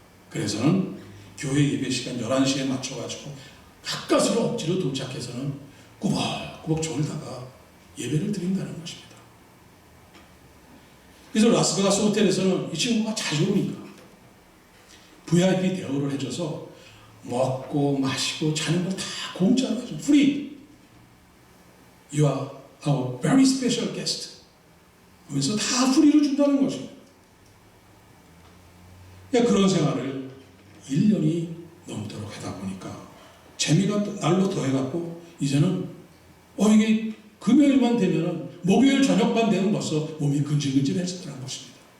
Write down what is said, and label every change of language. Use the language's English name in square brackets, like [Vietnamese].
[Korean] 그래서는 교회 예배 시간 11시에 맞춰가지고 가까스로 억지로 도착해서는 꾸벅꾸벅 졸다가 예배를 드린다는 것입니다. 그래서 라스베가스 호텔에서는 이 친구가 자주 오니까 VIP 대우를 해줘서 먹고 마시고 자는 걸 다 공짜로 해줘. [English] free. You are our very special guest. [Korean] 그러면서 다 프리로 준다는 것입니다. 그런 생활을 1년이 넘도록 하다 보니까 재미가 날로 더해갖고 이제는 이게 금요일만 되면은 목요일 저녁만 되면 벌써 몸이 근질근질해지더라는 것입니다.